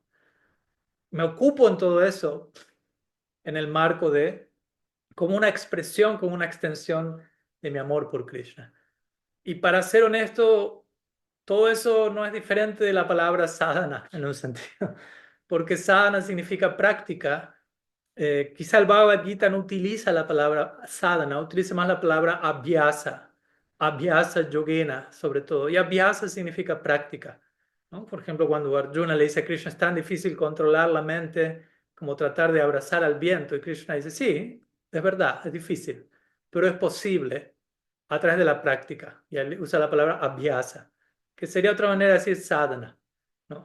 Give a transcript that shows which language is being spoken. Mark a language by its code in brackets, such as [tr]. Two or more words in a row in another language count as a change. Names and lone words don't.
[es] Me ocupo en todo eso en el marco de, como una expresión, como una extensión de mi amor por Krishna. Y para ser honesto, todo eso no es diferente de la palabra sadhana en un sentido, porque sadhana significa práctica. Quizá el Bhagavad Gita no utiliza la palabra sadhana, utiliza más la palabra abhyasa, [sa] abhyasa yogena [es] sobre todo, y abhyasa significa práctica, ¿no? Por ejemplo, cuando Arjuna le dice a Krishna, es tan difícil controlar la mente como tratar de abrazar al viento, y Krishna dice, sí, es verdad, es difícil, pero es posible a través de la práctica, y él usa la palabra abhyasa, que sería otra manera de decir sadhana, ¿no?